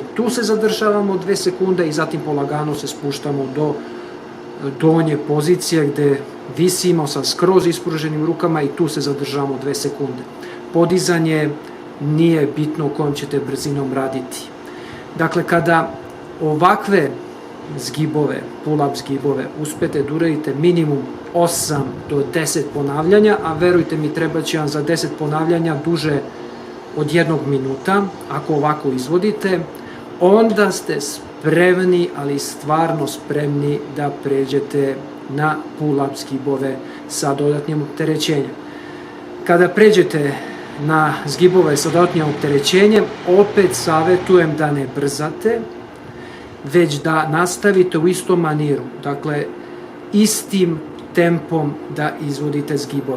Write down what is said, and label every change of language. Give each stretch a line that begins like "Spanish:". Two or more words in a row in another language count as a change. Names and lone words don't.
Serbian: Tu se zadržavamo 2 sekunde i zatim polagano se spuštamo do donje pozicije gde visimo sa skroz ispruženim rukama i tu se zadržavamo 2 sekunde. Podizanje nije bitno u kojom ćete brzinom raditi. Dakle, kada ovakve zgibove, pull-up zgibove, uspete da uradite minimum 8 do 10 ponavljanja, a verujte mi, treba će vam za 10 ponavljanja duže od 1 minuta, ako ovako izvodite, onda ste spremni, ali stvarno spremni da pređete na pull-up zgibove sa dodatnim opterećenjem. Kada pređete na zgibove sa dodatnim opterećenjem, opet savjetujem da ne brzate, već da nastavite u istom maniru, dakle istim tempom da izvodite zgibove.